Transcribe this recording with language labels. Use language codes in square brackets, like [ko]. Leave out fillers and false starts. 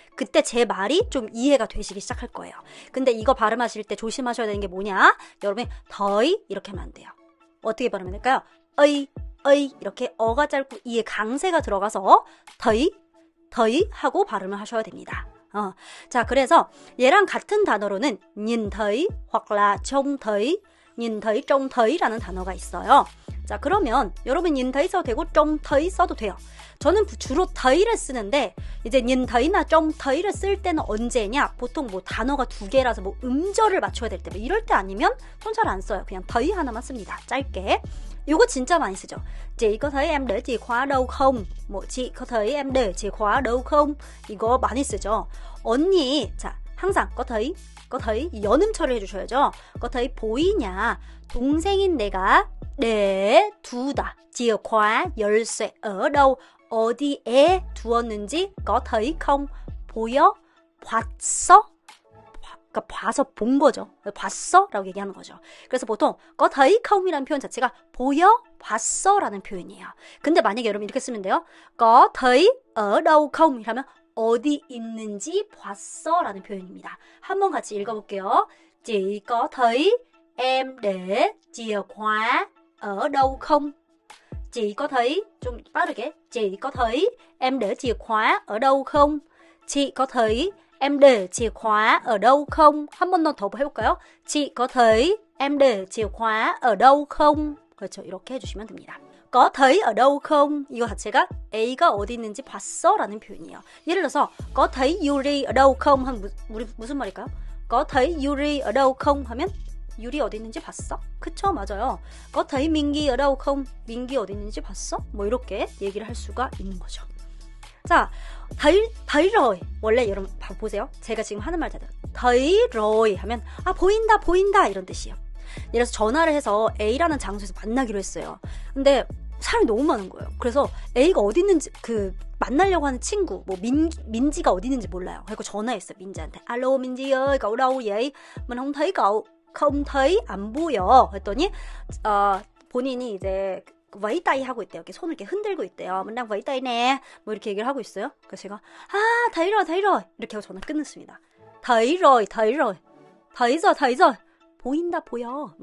[ko] 그때 제 말이 좀 이해가 되시기 시작할 거예요. 근데 이거 발음하실 때 조심하셔야 되는 게 뭐냐? 여러분이 더이 이렇게 하면 안 돼요. 어떻게 발음해야 될까요? 어이 이렇게 어가 짧고 이에 강세가 들어가서 더이 하고 발음을 하셔야 됩니다. 자, 그래서 얘랑 같은 단어로는 [vi] nhìn thấy hoặc là trông thấy, nhìn thấy, trông thay [ko] 라는 단어가 있어요. 자, 그러면 여러분 nhìn thấy 써도 되고 trông thấy 써도 돼요. 저는 주로 thay를 쓰는데 이제 nhìn thay나 trông thay를 쓸 때는 언제냐? 보통 뭐 단어가 두 개라서 뭐 음절을 맞춰야 될 때 뭐 이럴 때 아니면 손 잘 안 써요. 그냥 thay 하나만 씁니다. 짧게. 요거 진짜 많이 쓰죠. [vi] Chị có thấy em để chìa khóa đâu không? 뭐 chị có thấy em để chìa khóa đâu không? [ko] 이거 많이 쓰죠. 언니, 자, 항상 có thấy 연음 처리해 주셔야죠. có thấy 보이냐? 동생인 내가 để 두다. [vi] chìa khóa 열쇠 ở đâu? [ko] 어디에 두었는지 [vi] có thấy không? [ko] 보여? 봤어? 그러니까 봐서 본 거죠. 봤어? 라고 얘기하는 거죠. 그래서 보통 có thấy không 이라는 표현 자체가 보여? 봤어? 라는 표현이에요. 근데 만약에 여러분 이렇게 쓰면 돼요. [vi] có thấy ở đâu không? [ko] 이라면 어디 있는지 봤어? 라는 표현입니다. 한번 같이 읽어볼게요. [vi] Chị có thấy em để chìa khóa ở đâu không? Chị có thấy, [ko] 좀 빠르게. [vi] Chị có thấy em để chìa khóa ở đâu không? Chị có thấy em để chìa khóa ở đâu không? [ko] 한 번 더 해볼까요? Chị có thấy em để chìa khóa ở đâu không? 그렇죠. 이렇게 해주시면 됩니다. [vi] có thấy ở đâu không? [ko] 이거 자체가 A가 어디 있는지 봤어? 라는 표현이에요. 예를 들어서 [vi] có thấy Yuri ở đâu không? [ko] 하면 우리 무슨 말일까요? [vi] có thấy Yuri ở đâu không? [ko] 하면 유리 어디 있는지 봤어? 그쵸? 맞아요. [vi] có thấy 민기 ở đâu không? [ko] 민기 어디 있는지 봤어? 뭐 이렇게 얘기를 할 수가 있는 거죠. 자, thấy rồi. 원래 여러분 보세요. 제가 지금 하는 말 잘 들어요. thấy rồi 하면 보인다 보인다 이런 뜻이에요. 예를 들어서 전화를 해서 A라는 장소에서 만나기로 했어요. 근데 사람이 너무 많은 거예요. 그래서 A가 어디 있는지 만나려고 하는 친구 민지가 어디 있는지 몰라요. 그래서 전화했어요. 민지한테. [vi] Alo 민지 ơi, cậu đâu vậy? mình không thấy cậu. [ko] không thấy 안 보여. 했더니 본인이 이제 [vi] vẫy tay [ko] 하고 있대요. 이렇게 손을 이렇게 흔들고 있대요. [vi] mình đang vẫy tay nè. [ko] 뭐 이렇게 얘기를 하고 있어요. 그래서 제가 thấy rồi 이렇게 하고 전화 끊었습니다. [vi] thấy rồi thấy rồi [ko] 보인다 보여.